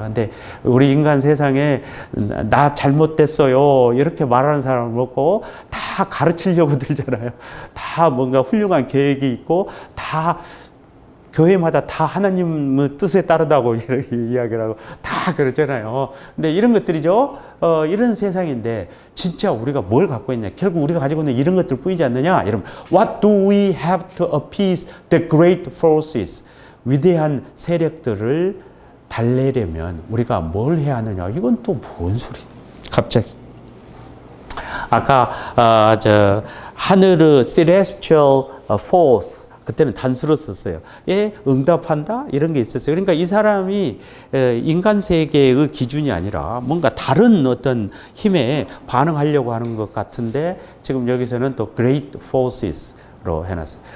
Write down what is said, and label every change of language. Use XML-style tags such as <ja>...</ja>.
<ko>근데 우리 인간 세상에 나 잘못됐어요 이렇게 말하는 사람을 없고 다 가르치려고 들잖아요. 다 뭔가 훌륭한 계획이 있고 다 교회마다 다 하나님의 뜻에 따르다고 이렇게 이야기를 하고 다 그러잖아요. 근데 이런 것들이죠. 이런 세상인데 진짜 우리가 뭘 갖고 있냐. 결국 우리가 가지고 있는 이런 것들 뿐이지 않느냐. 여러분,</ko> <en>what do we have to appease the great forces?</en> <ko>위대한 세력들을 달래려면 우리가 뭘 해야 하느냐. 이건 또 뭔 소리. 갑자기. 아까 하늘의 celestial force 그때는 단수로 썼어요. 예, 응답한다? 이런 게 있었어요. 그러니까 이 사람이 인간 세계의 기준이 아니라 뭔가 다른 어떤 힘에 반응하려고 하는 것 같은데 지금 여기서는 또 great forces로 해놨어요.</ko>